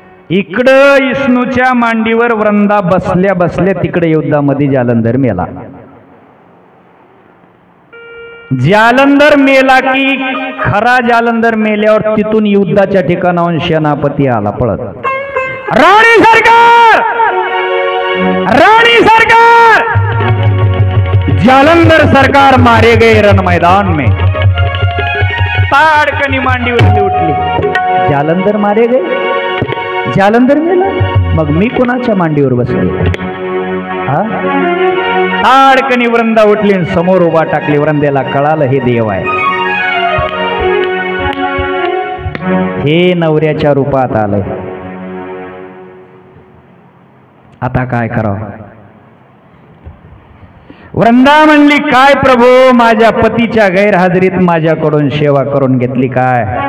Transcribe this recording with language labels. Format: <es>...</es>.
<mr>इकडं विष्णूच्या मांडीवर वृंदा बसल्या बसल्या तिकडे युद्धामध्ये जालंधर मेला। जालंधर मेला की खरा जालंधर मेल्यावर तिथून युद्धाच्या ठिकाणाहून सेनापती आला पळत, राणी सरकार, राणी सरकार।</mr> <hi>जालंधर सरकार मारे गए रण मैदान में।</hi> <mr>ताड़कनी मांडीवरती उठली,</mr> <hi>जालंधर मारे गए,</hi> <mr>जालंधर मेला, मग मी कोणाच्या मांडीवर बसले? ताड़कनी वृंदा उठली, समोर उभा टाकली। वृंदेला कळालं हे देव आहे, हे नवऱ्याच्या रूपात आलंय। आता काय करावं? वृंदा म्हणली, काय प्रभू, माझ्या पतीच्या गैरहजेरीत माझ्याकडून सेवा करून घेतली काय?</mr>